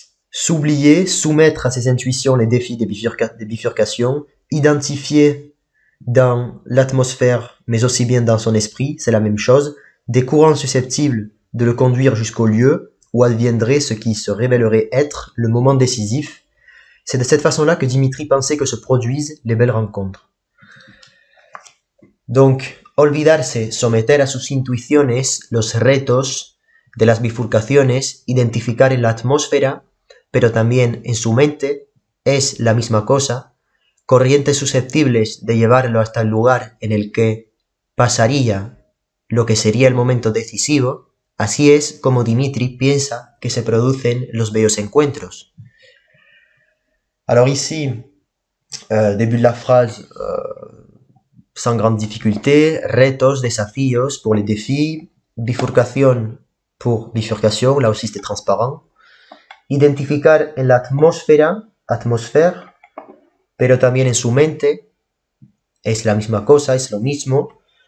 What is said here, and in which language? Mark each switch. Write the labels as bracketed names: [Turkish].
[French] S'oublier, soumettre à ses intuitions les défis des bifurcations, identifier dans l'atmosphère, mais aussi bien dans son esprit, c'est la même chose, des courants susceptibles de le conduire jusqu'au lieu où adviendrait ce qui se révélerait être le moment décisif. C'est de cette façon-là que Dimitri pensait que se produisent les belles rencontres. [Spanish] Donc, olvidarse, someter a sus intuiciones los retos de las bifurcaciones, identificar en la atmósfera, pero también en su mente, es la misma cosa, corrientes susceptibles de llevarlo hasta el lugar en el que pasaría lo que sería el momento decisivo. Así es como Dimitri piensa que se producen los bellos encuentros. [French] Alors ici, début de la phrase, sans grande difficulté, retos, desafíos pour les défis, bifurcación pour bifurcación, là aussi c'était transparent. [Spanish] Identificar en la atmósfera, pero también en su mente, es la misma cosa, es lo mismo.